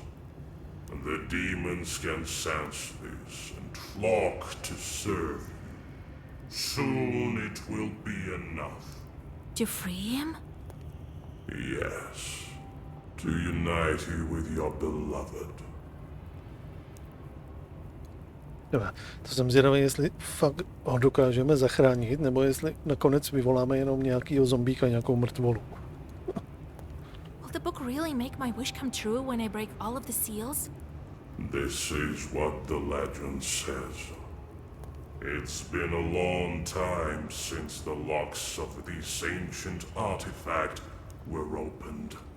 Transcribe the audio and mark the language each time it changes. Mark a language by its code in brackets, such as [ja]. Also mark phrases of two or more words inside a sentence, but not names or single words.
[en] And the demons can sense this and flock to serve you. Soon it will be enough. To free him? Yes, to unite you with your beloved. [cs] Dobrá, to jsem zvědavý, jestli fakt ho dokážeme zachránit, nebo jestli nakonec vyvoláme jenom nějakýho zombíka, nějakou mrtvolu. [en] Will the book really make my wish come true when I break all of the seals? This is what the legend says. It's been a long time since the locks of this ancient artifact were opened.